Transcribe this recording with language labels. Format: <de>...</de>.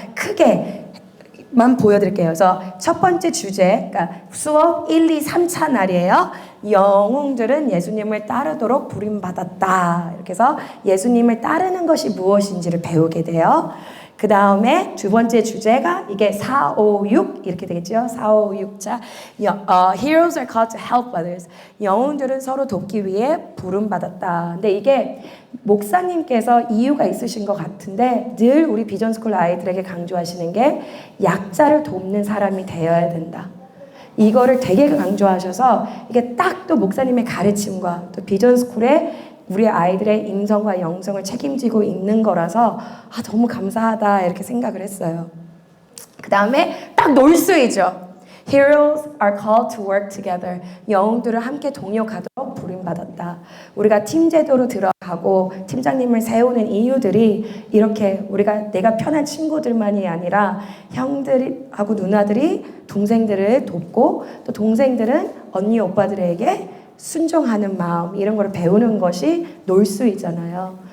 <ko>크게만 보여드릴게요. 그래서 첫 번째 주제, 그러니까 수업 1, 2, 3차 날이에요. 영웅들은 예수님을 따르도록 부름받았다. 이렇게 해서 예수님을 따르는 것이 무엇인지를 배우게 돼요. 그 다음에 2번째 주제가 이게 4, 5, 6 이렇게 되겠죠.</ko> <en>4, 5, 6자 Heroes are called to help others.</en> <ko>영웅들은 서로 돕기 위해 부름받았다. 근데 이게 목사님께서 이유가 있으신 것 같은데 늘 우리 비전스쿨 아이들에게 강조하시는 게 약자를 돕는 사람이 되어야 된다. 이거를 되게 강조하셔서 이게 딱 또 목사님의 가르침과 또 비전스쿨의 우리 아이들의 임성과 영성을 책임지고 있는 거라서 너무 감사하다 이렇게 생각을 했어요. 그 다음에 딱 놀수이죠.</ko> <en>Heroes are called to work together.</en> <ko>영웅들을 함께 동역하도록 부름받았다. 우리가 팀 제도로 들어가고 팀장님을 세우는 이유들이 이렇게 내가 편한 친구들만이 아니라 형들하고 누나들이 동생들을 돕고 또 동생들은 언니 오빠들에게 순종하는 마음 이런 걸 배우는 것이 놀수이잖아요.</ko>